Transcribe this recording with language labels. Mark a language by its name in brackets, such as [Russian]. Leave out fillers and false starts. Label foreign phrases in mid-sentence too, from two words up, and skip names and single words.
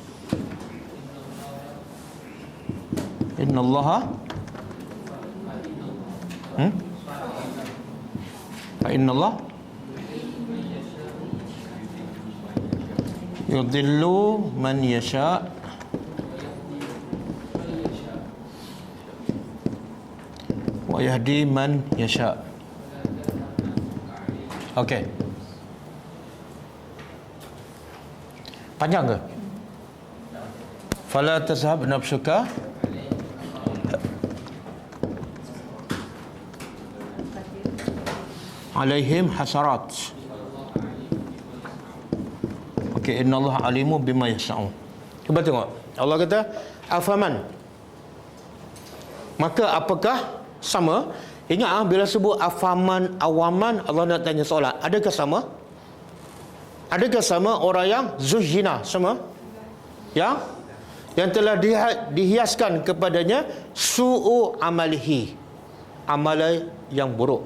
[Arabic] إن الله إن الله يضل من يشاء ويهدي من يشاء. [Malay] Okey. Panjang ke? [Arabic] فلا تذهب نفسك عليهم حسرات. Okey, إن الله عليم بما يصنعون. [Malay] Cuba tengok. Allah kata afaman. Maka apakah sama? Ingat bila sebut afaman, awaman, Allah nak tanya soalan. Adakah sama? Adakah sama orang yang zuhina sama? Yang telah dihiaskan kepadanya [Arabic] سوء عمله, [Malay] amalan yang buruk.